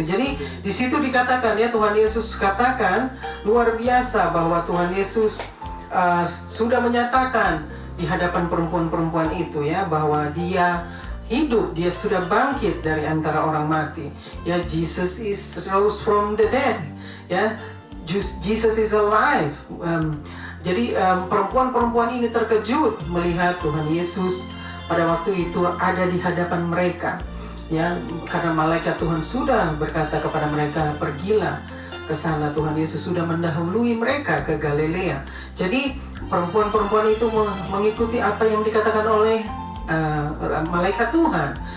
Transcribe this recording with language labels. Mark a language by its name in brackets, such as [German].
[Indonesian] Jadi di situ dikatakan, ya, Tuhan Yesus katakan luar biasa bahwa Tuhan Yesus sudah menyatakan di hadapan perempuan-perempuan itu, ya, bahwa dia hidup, dia sudah bangkit dari antara orang mati. [English] Ya, Jesus is rose from the dead. Ya, Jesus is alive. [Indonesian] Jadi perempuan-perempuan ini terkejut melihat Tuhan Yesus pada waktu itu ada di hadapan mereka. Ya, karena malaikat Tuhan sudah berkata kepada mereka, pergilah ke sana. Tuhan Yesus sudah mendahului mereka ke Galilea. Jadi perempuan-perempuan itu mengikuti apa yang dikatakan oleh malaikat Tuhan.